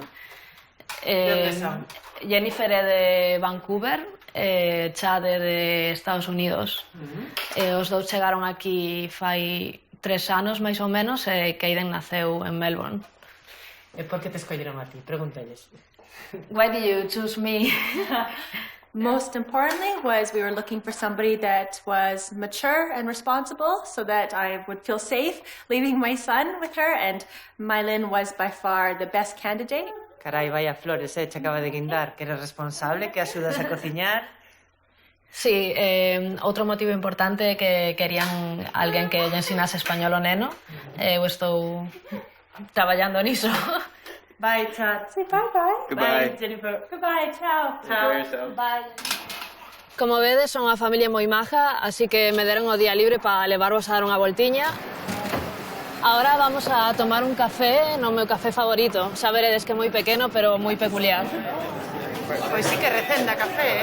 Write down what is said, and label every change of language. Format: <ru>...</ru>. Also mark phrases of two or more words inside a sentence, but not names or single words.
<gl>De onde son? Jennifer é de Vancouver, Chad é de Estados Unidos. Os dous chegaron aquí fai 3 anos, máis ou menos, e Kaden naceu en Melbourne. E por que te escolleron a ti? Pregúntales.</gl> <en>Why did you choose me? Most importantly was we were looking for somebody that was mature and responsible so that I would feel safe leaving my son with her, and Mylin was by far the best candidate.</en> <gl>Carai, vaya flores, che acaba de guindar. Que eres responsable, que axudas a cociñar. Sí, outro motivo importante é que querían alguén que lle ensinase español ao neno. Eu estou traballando niso.</gl> <en>Bye, Chad. Say bye-bye. Bye, Jennifer. Goodbye, ciao. Chao. Bye.</en> <gl>Como vedes, son unha familia moi maja, así que me deron o día libre para levarvos a dar unha voltiña. Ahora vamos a tomar un café no meu café favorito. Xa veredes que é moi pequeno, pero moi peculiar. Pois sí que recenda café,</gl>